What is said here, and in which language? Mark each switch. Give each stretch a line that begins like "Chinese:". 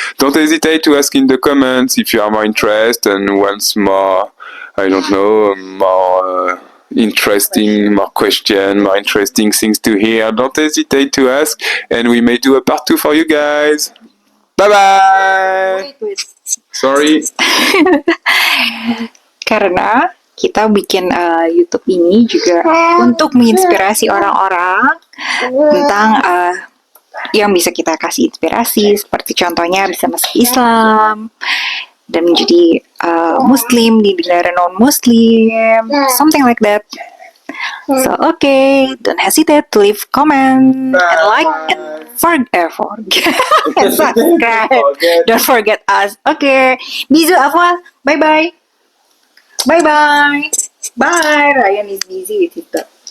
English: Don't hesitate to ask in the comments if you are more interested and wants more, I don't know, more interesting, more questions, more interesting things to hear. Don't hesitate to ask, and we may do a part 2 for you guys. Bye bye. Sorry.
Indonesian: Karena kita bikin YouTube ini juga untuk menginspirasi orang-orang tentang yang bisa kita kasih inspirasi, seperti contohnya bisa masuk Islam dan menjadi Muslim di negara non-Muslim,
English: something like that. So don't hesitate to leave comment and like and forget and subscribe. Don't forget us.
French: Bisous, au revoir.
English: Bye bye. Bye bye. Bye. Ryan is busy with it.